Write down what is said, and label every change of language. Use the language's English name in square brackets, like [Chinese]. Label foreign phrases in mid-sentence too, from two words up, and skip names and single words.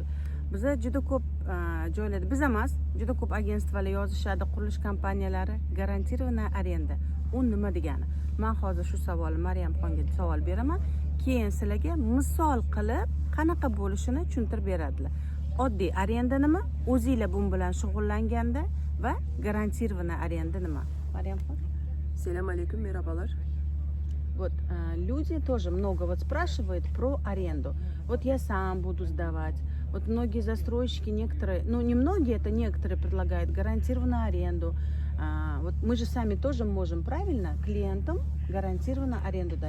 [Uzbek] Biza juda ko'p joylarda, biz emas, juda ko'p agentstvalar yozishadi, qurilish kompaniyalari [Russian] гарантированная аренда. [Uzbek] U nima degani? Men hozir shu savolni Maryamxonga savol beraman. Keyin sizlarga misol qilib qanaqa bo'lishini tushuntirib beradilar. Oddiy arenda nima? O'zingizlar bu bilan shug'ullanganda va [Russian] гарантированная аренда [Uzbek] nima? Maryamxon? [Arabic] سلام عليكم, мерабалар. [Russian] Вот люди тоже много вот спрашивают про аренду. Вот я сам буду сдавать. Вот многие застройщики, некоторые, ну не многие, это некоторые предлагают гарантированную аренду. Вот мы же сами тоже можем правильно клиентам гарантированную аренду дать.